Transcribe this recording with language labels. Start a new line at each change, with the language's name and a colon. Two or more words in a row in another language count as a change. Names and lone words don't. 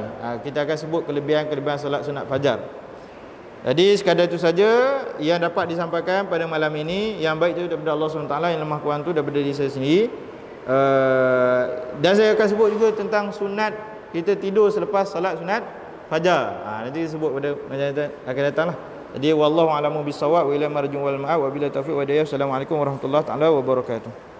Malay: Kita akan sebut kelebihan-kelebihan solat sunat fajar. Jadi sekadar itu saja yang dapat disampaikan pada malam ini. Yang baik itu daripada Allah SWT, yang lemah kurang itu daripada diri saya sendiri. Dan saya akan sebut juga tentang sunat kita tidur selepas salat sunat fajar. Nanti sebut pada pengajian akan datang lah.
Arabic: Jadi والله أعلم بالصواب وإلى المرجع والمآب وبالله التوفيق والهداية. السلام عليكم ورحمة الله تعالى وبركاته.